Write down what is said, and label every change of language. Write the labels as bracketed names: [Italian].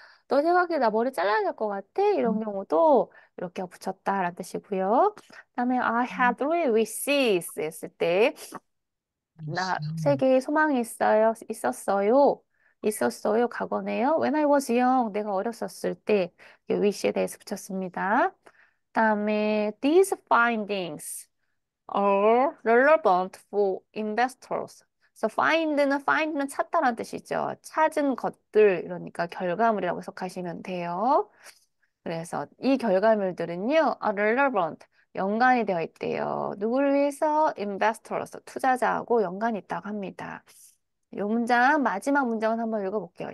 [Korean] 너 생각에 나 머리 잘라야 될 것 같아? 이런 경우도 이렇게 붙였다라는 뜻이고요. 그다음에 [English] I had three wishes [Korean] 했을 때 나 세 개의 소망이 있었어요. 있었어요. 과거네요. [English] When I was young, [Korean] 내가 어렸었을 때 wish에 대해서 붙였습니다. 다음에 [English] these findings are relevant for investors. [Korean] So find는 찾다라는 뜻이죠. 찾은 것들, 이러니까 결과물이라고 해석하시면 돼요. 그래서 이 결과물들은요, [English] are relevant, [Korean] 연관이 되어 있대요. 누구를 위해서? investors, 투자자하고 연관이 있다고 합니다. 이 문장, 마지막 문장은 한번 읽어볼게요.